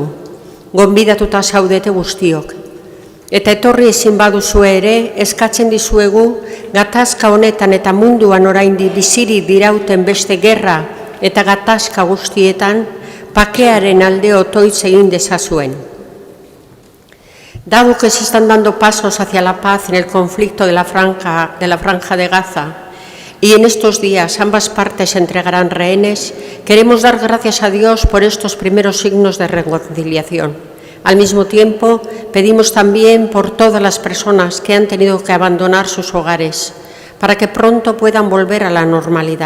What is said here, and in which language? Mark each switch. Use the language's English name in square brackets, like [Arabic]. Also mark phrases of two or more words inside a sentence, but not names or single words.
[Basque] Gonbidatuta zaudete guztiok. Eta etorri ezin baduzue ere, eskatzen dizuegu gatazka honetan eta munduan oraindik bizirik dirauten beste gerra eta gatazka guztietan pakearen alde otoitz egin dezazuen. [Spanish] Dado que se están dando pasos hacia la paz en el conflicto de la franja de Gaza, y en estos días ambas partes entregarán rehenes, queremos dar gracias a Dios por estos primeros signos de reconciliación. Al mismo tiempo, pedimos también por todas las personas que han tenido que abandonar sus hogares, para que pronto puedan volver a la normalidad.